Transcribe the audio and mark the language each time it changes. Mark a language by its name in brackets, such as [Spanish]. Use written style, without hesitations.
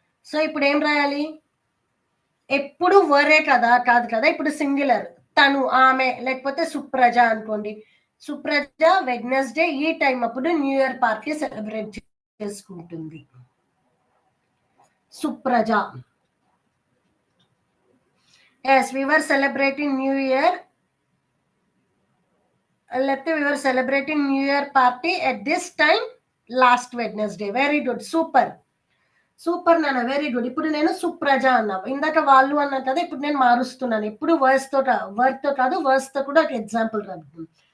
[Telugu] So ఇప్పుడు ఏం రాయాలి? ఎప్పుడు వరే కదా, కాదు కదా, ఇప్పుడు సింగులర్. తను, ఆమె, లేకపోతే సుప్రజ అనుకోండి. సుప్రజ వెడ్నెస్డే ఈ టైం అప్పుడు న్యూ ఇయర్ పార్టీ సెలబ్రేట్ చేసుకుంటుంది. Supraja. [English] Yes, we were celebrating New Year. Let's we were celebrating New Year party at this time last Wednesday. Very good, super. [Telugu] Super నాన్న, వెరీ గుడ్. ఇప్పుడు నేను సుప్రజ అన్నా. ఇందాక వాళ్ళు అన్నా కదా, ఇప్పుడు నేను మారుస్తున్నాను. ఇప్పుడు వర్డ్ తో కాదు, వర్డ్స్ తో కూడా ఒక ఎగ్జాంపుల్ రాద్దాం.